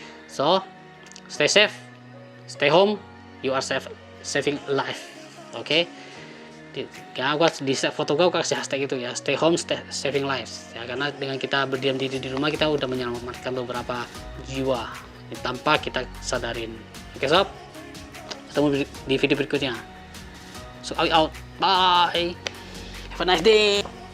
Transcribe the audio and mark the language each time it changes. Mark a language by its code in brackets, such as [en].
[en] So stay safe, stay home, you are saving life. [id] Oke, ya gua di foto gua kasih hashtag itu ya, [en] stay home, saving lives [id] ya, karena dengan kita berdiam diri di rumah kita udah menyelamatkan beberapa jiwa tanpa kita sadarin. Oke sob, ketemu di video berikutnya. [en] So out, bye, have a nice day.